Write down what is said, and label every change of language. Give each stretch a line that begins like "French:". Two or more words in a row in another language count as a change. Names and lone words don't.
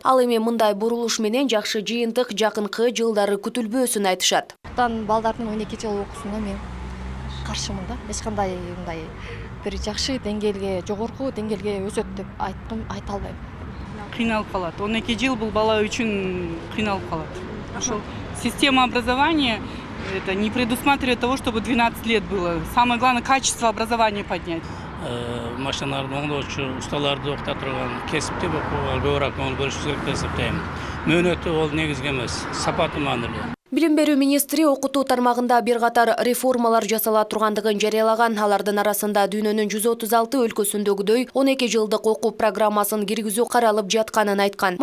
Kyrgyz: Ал эми мындай бурулуш менен жакшы жыйынтык жакынкы жылдары күтүлбөөсүн айтышат. Балдардын 12 жыл окуусуна мен каршымын да. Эч кандай мындай бир жакшы деңгээлге, жогорку деңгээлге өсөт деп айта албайм. Кыйналып калат. 12 жыл бул бала үчүн кыйналып калат.
Russian: Ошол система образования это не предусматривает того, чтобы 12 лет было. Самое главное качество образования поднять.
Kyrgyz: Машиналарды оңдоочу, усталарды окута турган кесиптик окууга көбүрөөк көңүл бөлүш керек деп эсептейм. Мөөнөтү ол негизги эмес, сапаты маанилүү. Билим берүү министри окутуу тармагында бир катар реформалар жасала тургандыгын жарыялаган. Алардын арасында дүйнөнүн 136 өлкөсүндөгүдөй 12 жылдык окуу программасын киргизүү каралып жатканын айткан.